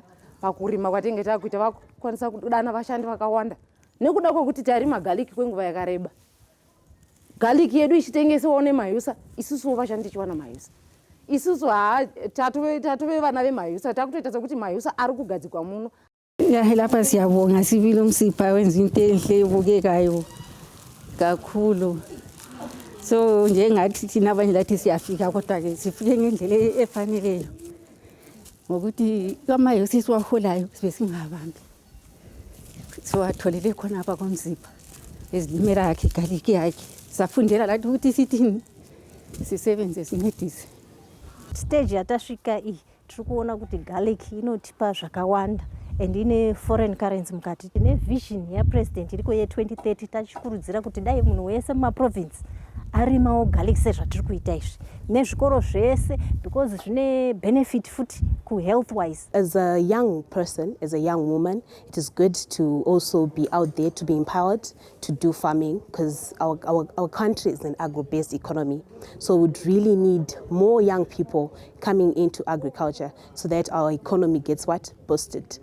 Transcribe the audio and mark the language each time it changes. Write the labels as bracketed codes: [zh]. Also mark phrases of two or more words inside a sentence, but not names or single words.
[sn] Pakurima kwatenge takuita vakukwanisa kudana vashandi vakawanda. Nekuda kwokuti tarima garlic kwenguva yakareba. Garlic yedu ichitengesewo nemayusa, isusuwo vashandi tichiwana mayusa. Isusu tatove vana vemaheusa, takutoita sekuti maheusa ari kugadzikwa muno. [nd] Lapha siyabonga sibili uMsipa wenza into enhle ebukekayo kakhulu. So njengathi thina abanye lathi siyafika, kodwa ke sifike ngendlela efaneleyo. Ngokuthi amaheusa siwaholayo sibe singabambi. Siwatholele khona apha kwaMsipa. Ezilimela yakhe garlic yakhe. Safundela lathi ukuthi sithini sisebenze sincedise. [sn] Stage yatasvika iyi tiri kuona kuti garlic inotipa zvakawanda and ine [en] foreign currency [sn] mukati. Tine vision yapresident iriko ye2030 tachikurudzira kuti dai munhu wese mumaprovince arimawo garlic sezvatiri kuita izvi nezvikoro zvese because zvine benefit futi ku-health wise. [en] As a young person, as a young woman, it is good to also be out there, to be empowered to do farming, because our country is an agro-based economy. So we would really need more young people coming into agriculture so that our economy gets boosted.